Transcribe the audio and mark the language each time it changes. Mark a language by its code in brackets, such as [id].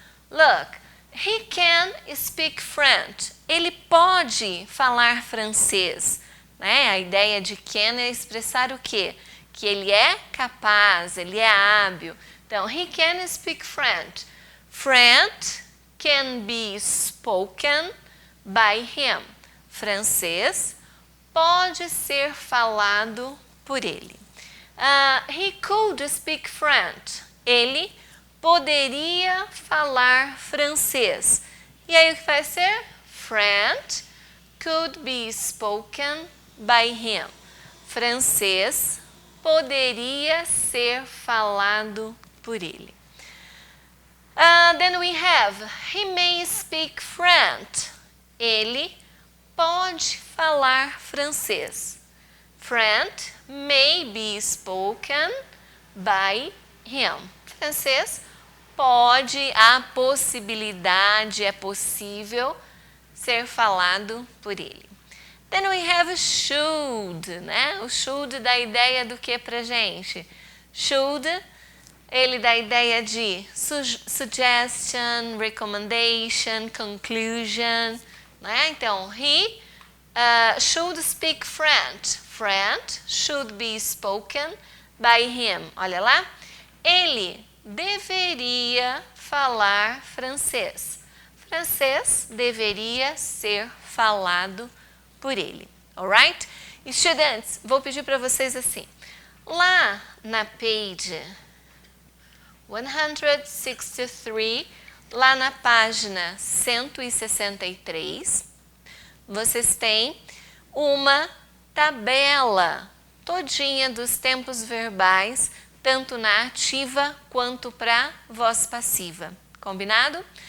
[en] Look, he can speak French. [pt] Ele pode falar francês. Né? A ideia de can é expressar o quê? Que ele é capaz, ele é hábil. [en] Então, he can speak French. French can be spoken by him. [pt] Francês pode ser falado por ele. [en] He could speak French. [pt] Ele poderia falar francês. E aí o que vai ser? [en] French could be spoken by him. [pt] Francês poderia ser falado por ele. [en] Then we have, he may speak French. [pt] Ele pode falar francês. [en] French may be spoken by him. [pt] Francês pode, há possibilidade, é possível ser falado por ele. [en] Then we have should, [pt] né? O should dá ideia do que pra gente? Should, ele dá ideia de suggestion, recommendation, conclusion, né? [en] Então, he should speak French. French should be spoken by him. [pt] Olha lá. Ele deveria falar francês. Francês deveria ser falado por ele. Alright? Estudantes, vou pedir para vocês assim. Lá na page 163, lá na página 163, vocês têm uma tabela todinha dos tempos verbais, tanto na ativa quanto para voz passiva. Combinado?